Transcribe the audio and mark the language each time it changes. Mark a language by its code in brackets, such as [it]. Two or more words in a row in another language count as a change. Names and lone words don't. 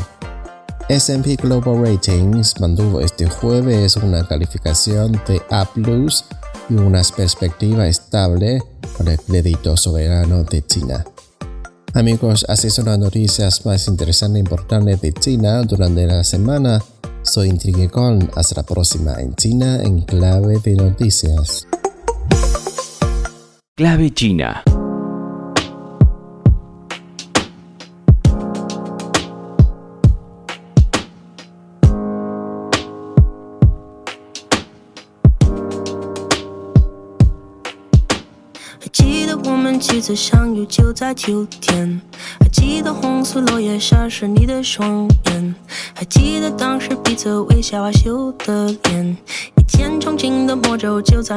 [es] S&P Global Ratings mantuvo este jueves una calificación de A+ y una perspectiva estable para el crédito soberano de China. Amigos, así son las noticias más interesantes e importantes de China durante la semana. Soy Enrique Con. Hasta la próxima en China en Clave de Noticias. Clave China. [zh] 几次相遇就在秋天，还记得红色落叶洒湿你的双眼，还记得当时彼此微笑害羞的脸，一见钟情的魔咒就在